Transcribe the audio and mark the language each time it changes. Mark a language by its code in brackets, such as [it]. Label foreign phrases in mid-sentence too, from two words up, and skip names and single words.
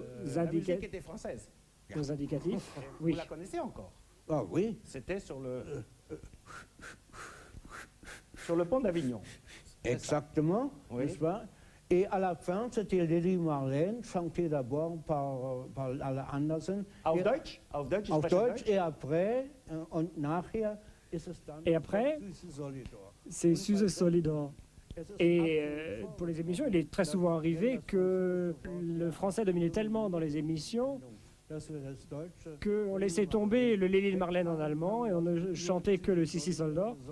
[fr] La musique était française. nos indicatifs, Vous oui. la connaissez encore? Ah oui, C'était sur le pont d'Avignon. exactement, Oui. n'est-ce pas? Et à la fin, c'était Lili Marlène, chantée d'abord par Alle Andersen. [de] Auf Deutsch? Auf Deutsch? Auf sprechen Deutsch, [fr] et après, [de] und nachher ist es dann... [fr] Et après, Solidor. c'est Suze Solidor. Et pour les émissions, il est très souvent arrivé que le français dominait tellement dans les émissions qu'on laissait tomber le Lili Marlène en allemand et on ne chantait que le Sissi Soldor.